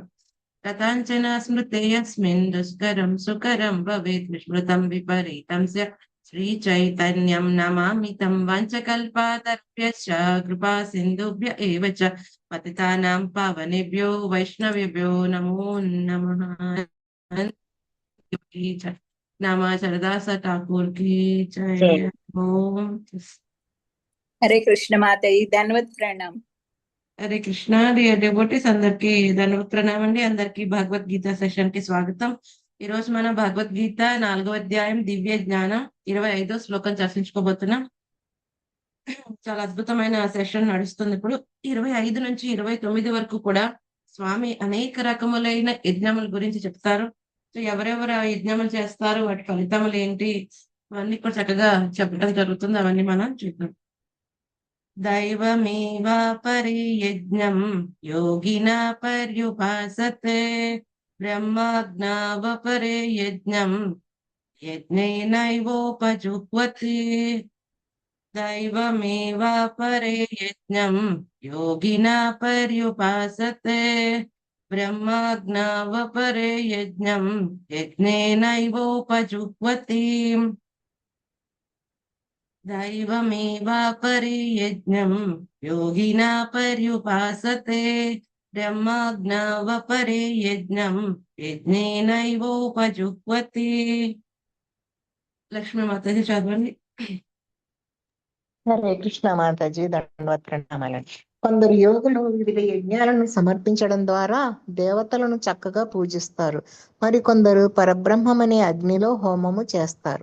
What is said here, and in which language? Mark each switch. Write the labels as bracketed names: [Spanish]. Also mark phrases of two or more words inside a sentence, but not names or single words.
[Sanskrit] कथञ्चन स्मृते यस्मिन् दुष्करं सुकरं भवेत् विस्मृतं विपरीतं स्यात् श्रीचैतन्यं नमामि तं. वाञ्छकल्पातर्भ्यश्च कृपा सिन्धुभ्य एव च पतितानां पावनेभ्यो वैष्णवेभ्यो नमो नमः. [Hindi] नामा सरदास ठाकुर की जय. ओम. हरे कृष्ण माताजी धन्यवाद प्रणाम. [Telugu] హరే కృష్ణ. డివోటీస్ అందరికి ధన్యవాద ప్రణామం అండి. అందరికి భగవద్గీత సెషన్ కి స్వాగతం. ఈ రోజు మనం భగవద్గీత 4వ అధ్యాయం దివ్య జ్ఞానం 25వ శ్లోకం చర్చించుకోబోతున్నాం. చాలా అద్భుతమైన సెషన్ నడుస్తుంది. ఇప్పుడు 25 నుంచి 29 వరకు కూడా స్వామి అనేక రకములైన యజ్ఞముల గురించి చెప్తారు. సో ఎవరెవరు ఆ యజ్ఞములు చేస్తారు, వాటి ఫలితములు ఏంటి, అవన్నీ కూడా చక్కగా చెప్పడం జరుగుతుంది. అవన్నీ మనం చూద్దాం. [Sanskrit] दैवमेवापरे यज्ञं योगिना पर्युपासते ब्रह्माज्ञावपरे यज्ञं यज्ञेनैवोपजुह्वति. दैवमेवापरे यज्ञं योगिना पर्युपासते ब्रह्माज्ञावपरे यज्ञं यज्ञेनैवोपजुह्वति. दैवमेवापरे यज्ञं योगिना पर्युपासते ब्रह्माज्ञावपरे यज्ञं यज्ञेनैवोपजुह्वति. [Telugu] లక్ష్మీ మాతాజీ చదవండి. హరే కృష్ణ మాతాజీ దండవత్ ప్రణామాలండి. కొందరు యోగులు వివిధ యజ్ఞాలను సమర్పించడం ద్వారా దేవతలను చక్కగా పూజిస్తారు. మరి కొందరు పరబ్రహ్మం అనే అగ్నిలో హోమము చేస్తారు.